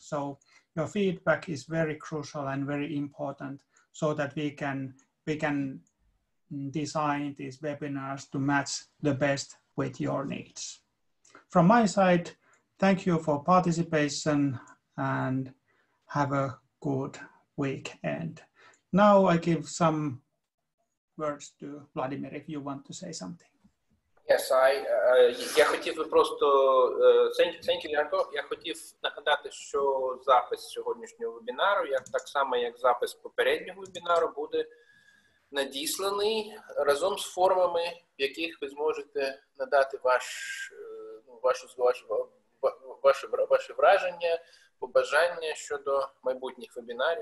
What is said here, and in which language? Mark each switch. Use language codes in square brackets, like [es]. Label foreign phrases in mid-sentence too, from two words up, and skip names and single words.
[en] So your feedback is very crucial and very important, so that we can design these webinars to match the best with your needs. From my side, thank you for participation and have a good weekend. Now I give some words to Vladimir if you want to say something. Yes, [uk] я хотів просто, [en] thank you, [uk] Ярко. Я хотів нагадати, що запис сьогоднішнього вебінару, так само як запис попереднього вебінару, буде надісланий разом з формами, в яких ви зможете надати ваші враження, побажання щодо майбутніх вебінарів.